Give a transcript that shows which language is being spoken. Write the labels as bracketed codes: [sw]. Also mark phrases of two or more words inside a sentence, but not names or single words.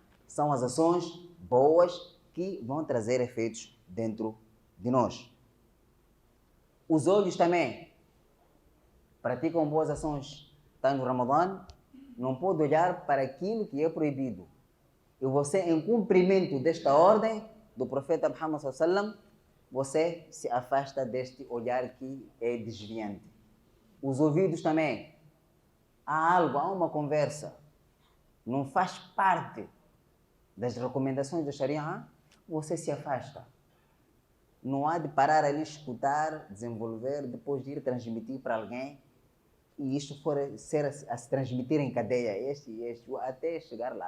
[pt] São as ações boas que vão trazer efeitos dentro de nós. Os olhos também praticam boas ações. Está no Ramadã, não pode olhar para aquilo que é proibido. E você, em cumprimento desta ordem do profeta Muhammad [ar] صلى الله عليه وسلم, [pt] você se afasta deste olhar que é desviante. Os ouvidos também. Há algo, há uma conversa. Não faz parte das recomendações da Sharia, você se afasta. Não há de parar ali, escutar, desenvolver, depois de ir transmitir para alguém e isto for ser a se transmitir em cadeia, até chegar lá.